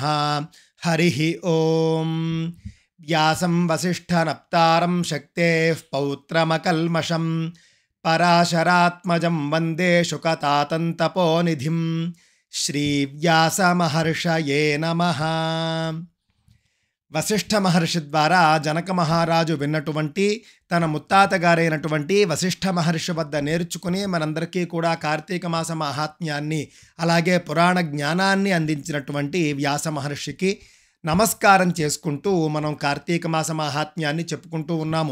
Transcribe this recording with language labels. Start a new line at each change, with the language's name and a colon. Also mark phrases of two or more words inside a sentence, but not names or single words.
Sanskrit: हरिः ओम। व्यासं वसिष्ठनप्तारं शक्तेः पौत्रमकल्मषं पराशरात्मजं वन्दे शुकतातन्तपोनिधिं। श्रीव्यासमहर्षये नमः।
Telugu: వశిష్ఠ మహర్షి ద్వారా జనక మహారాజు విన్నటువంటి తన ముత్తాతగారైనటువంటి వశిష్ఠ మహర్షి వద్ద నేర్చుకుని మనందరికీ కూడా కార్తీక మాస మహాత్మ్యాన్ని అలాగే పురాణ జ్ఞానాన్ని అందించినటువంటి వ్యాస మహర్షికి నమస్కారం చేసుకుంటూ మనం కార్తీక మాస మహాత్మ్యాన్ని చెప్పుకుంటూ ఉన్నాము.